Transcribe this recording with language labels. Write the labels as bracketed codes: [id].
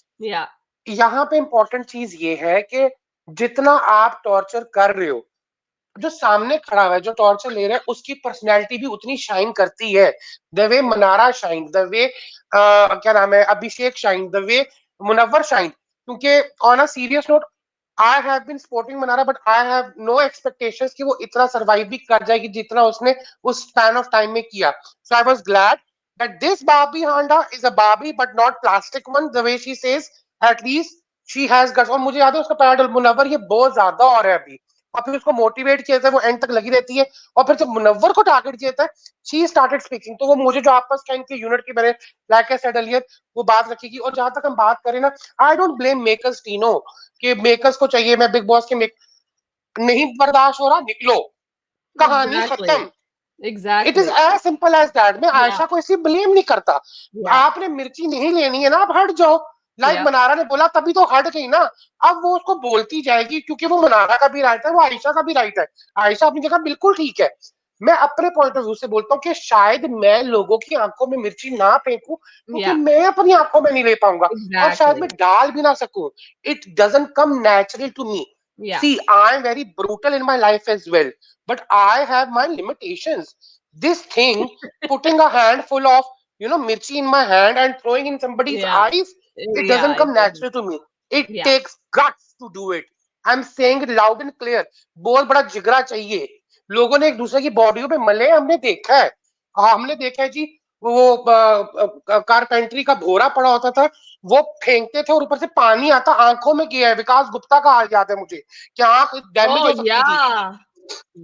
[hi] यहाँ पे इंपॉर्टेंट चीज ये है कि जितना आप टॉर्चर कर रहे हो, जो सामने खड़ा हुआ है जो टॉर्चर ले रहा है उसकी पर्सनैलिटी भी उतनी शाइन करती है. [en] The way Mannara shine, the way क्या नाम है Abhishek shine, the way Munawar shine. [hi] क्योंकि [en] on a serious note, I have been supporting Mannara, but I have no expectations [hi] कि वो इतना सर्वाइव भी कर जाएगी जितना उसने उस स्पैन ऑफ टाइम में किया. [en] So I was glad that this Barbie Handa is a Barbie but not plastic one, the way she says. At least she has guts. [hi] और मुझे याद है उसका पैराडल मुनव्वर ये बहुत ज्यादा हो रहा है अभी, और फिर उसको मोटिवेट किया था, वो एंड तक लगी रहती है. और फिर जब मुनव्वर को टारगेट किया था, [en] She started speaking. [hi] तो वो मुझे जो आपस का इनके यूनिट की मैंने [en] like I said earlier [hi] वो बात रखेगी. और जहां तक हम बात करें ना, [en] I don't blame makers [hi] टीनो, कि मेकर्स को चाहिए मैं बिग बॉस के नहीं बर्दाश्त हो रहा, निकलो, कहानी खत्म. [en] It is as simple as that. [hi] मैं आयशा को इसी ब्लेम नहीं करता. आपने मिर्ची नहीं लेनी है ना, आप हट जाओ. लाइक मनारा ने बोला तभी तो हट गई ना. अब वो उसको बोलती जाएगी क्योंकि वो मनारा का भी राइट है, वो आयशा का भी राइट है. आयशा अपनी जगह बिल्कुल ठीक है. मैं अपने पॉइंट ऑफ व्यू से बोलता हूँ कि शायद मैं लोगों की आंखों में मिर्ची ना फेंकूं क्योंकि मैं अपनी आंखों में नहीं ले पाऊंगा, और शायद मैं डाल भी ना सकूं. [en] It doesn't come natural to me. See, I am very brutal in my life as well, but I have my limitations. This thing, putting a handful of, mirchi in my hand and throwing in somebody's eyes, it doesn't come natural to me. It takes guts to do it. I'm saying it loud and clear. [hi] बहुत बड़ा जिगरा चाहिए. लोगों ने एक दूसरे की बॉडियों पे मले हमने देखा है. हमने देखा है जी, वो कारपेंट्री का भोरा पड़ा होता था, वो फेंकते थे और ऊपर से पानी आता, आंखों में गया है. विकास गुप्ता का हाल याद है मुझे, क्या आंख डैमेज हो सकती थी.